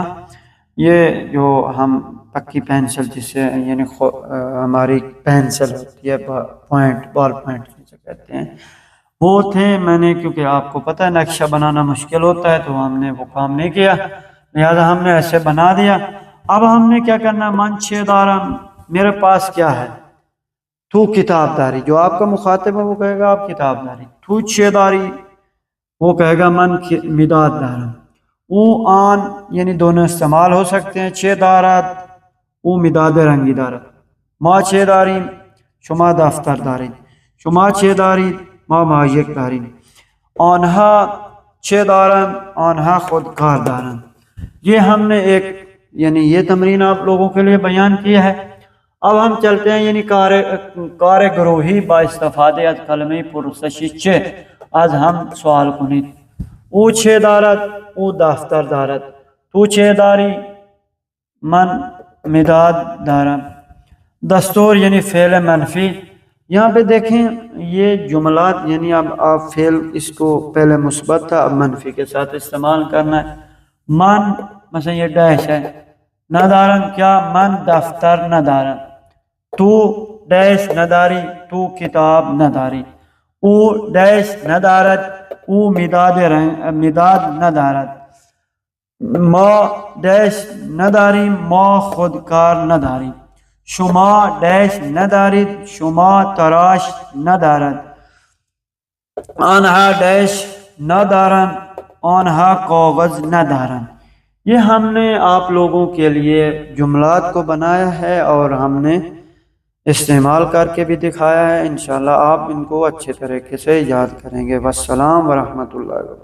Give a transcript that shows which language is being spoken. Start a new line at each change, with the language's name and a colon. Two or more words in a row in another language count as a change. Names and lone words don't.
Urdu: یہ جو ہم پکی پینسل جسے یعنی ہماری پینسل ہوتی ہے، بال پوائنٹ جسے کہتے ہیں، وہ تھے۔ میں نے کیونکہ آپ کو پتہ ہے نقشہ بنانا مشکل ہوتا ہے تو ہم نے وہ کام نہیں کیا، لہذا ہم نے ایسے بنا دیا۔ اب ہم نے کیا کرنا؟
Persian: من چھ دارم،
Urdu: میرے پاس کیا ہے؟
Persian: تو کتاب داری،
Urdu: جو آپ کا مخاطب ہے وہ کہے گا آپ
Persian: کتاب داری۔ تو چھ داری،
Urdu: وہ کہے گا
Persian: من مداد دارم۔ او آن
Urdu: یعنی دونوں استعمال ہو سکتے ہیں،
Persian: چھ دارت، او مداد رنگی دارت، ما چھ داریم، شما دفتر دارید، شما چه دارید؟ ما مایک داریم. آنها چه دارند؟ آنها خودکار دارند.
Urdu: یہ ہم نے ایک یعنی یہ تمرین آپ لوگوں کے لیے بیان کی ہے. اب ہم چلتے ہیں
Persian: یعنی کار گروہی با استفاده از کلمه پرسشی چه. از هم سوال کنید. او چه دارد؟ او دفتر دارد. تو چه داری؟ من مداد دارم. دستور یعنی فعل منفی.
Urdu: یہاں پہ دیکھیں یہ جملات یعنی اب آپ فعل اس کو پہلے مثبت تھا اب منفی کے ساتھ استعمال کرنا ہے. من مثلا یہ ڈیش ہے. ندارن کیا؟
Persian: من دفتر ندارم. تو ڈیش نداری، تو کتاب نداری. او ڈیش ندارد، او مداد ندارد. ما ڈیش نداریم، ما خودکار نداریم. شما ڈیش ندارید، شما تراش ندارد. آنها ڈیش ندارن، آنها کاغذ ندارن.
Urdu: یہ ہم نے آپ لوگوں کے لیے جملات کو بنایا ہے اور ہم نے استعمال کر کے بھی دکھایا ہے. انشاءاللہ آپ ان کو اچھے طریقے سے یاد کریں گے.
Arabic: والسلام ورحمۃ اللہ وبرکاتہ.